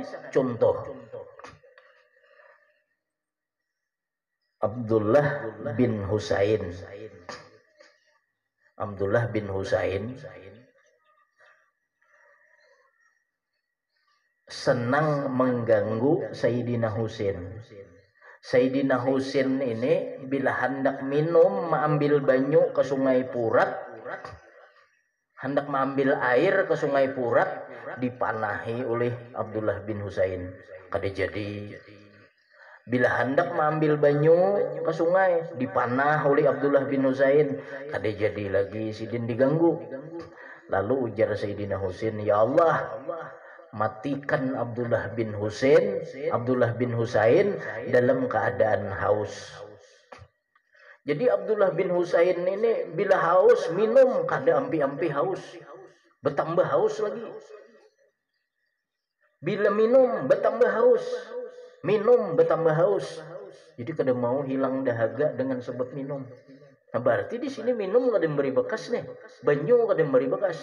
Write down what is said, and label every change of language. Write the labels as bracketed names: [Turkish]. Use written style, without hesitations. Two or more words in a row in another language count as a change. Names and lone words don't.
[Indonesian] Contoh, Abdullah bin Husain. Abdullah bin Husain senang mengganggu Sayyidina Husain. Sayyidina Husain ini bila hendak minum, mengambil banyu ke Sungai Purat, hendak mengambil air ke Sungai Purat, dipanahi oleh Abdullah bin Husain. [Banjar] Kada jadi. [Indonesian] Bila hendak mengambil banyu ke sungai, dipanah oleh Abdullah bin Husain, [Banjar] kada jadi lagi, sidin diganggu. [Indonesian] Lalu ujar Sayyidina Husain, [Arabic] يا الله, [Indonesian] matikan Abdullah bin Husain dalam keadaan haus. Jadi Abdullah bin Husain ini bila haus minum, [Banjar] kada ampi-ampi haus, [Indonesian] bertambah haus lagi. Bila minum bertambah haus, minum bertambah haus. Jadi kada mau hilang dahaga dengan sebab minum. Nah, berarti di sini minum kada memberi bekas nih, [Banjar] banyu kada [Indonesian] memberi bekas.